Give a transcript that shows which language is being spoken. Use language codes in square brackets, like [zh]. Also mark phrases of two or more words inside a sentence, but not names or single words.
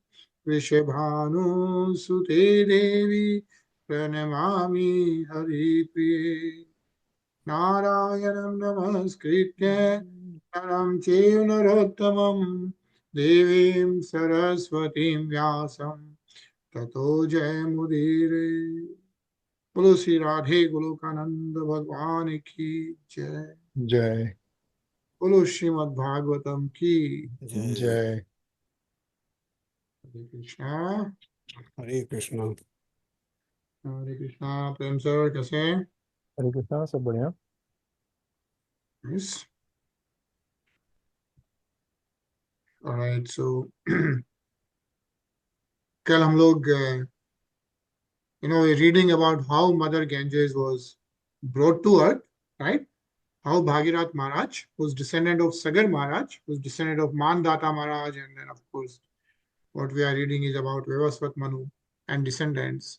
[sa] वृषभानुसुते देवी प्रणमामि हरिप्रिये नारायणं नमस्कृत्य नरं चैव नरोत्तमं देवीं सरस्वतीं व्यासं ततो जयमुदीरये। [hi] बोलो श्री राधे गोलोकानंद भगवान की जय। जय बोलो श्रीमद् भागवतम की जय। हरे कृष्णा। हरे कृष्णा। हरे कृष्णा। प्रेम सर कैसे हैं? हरे कृष्णा, सब बढ़िया। [en] Yes. All right, so [hi] कल हम लोग [en] we're reading about how Mother Ganges was brought to earth, right? How Bhagirath Maharaj, who's descendant of Sagar Maharaj, who's descendant of Mandata Maharaj, and then of course what we are reading is about Vivasvat Manu and descendants.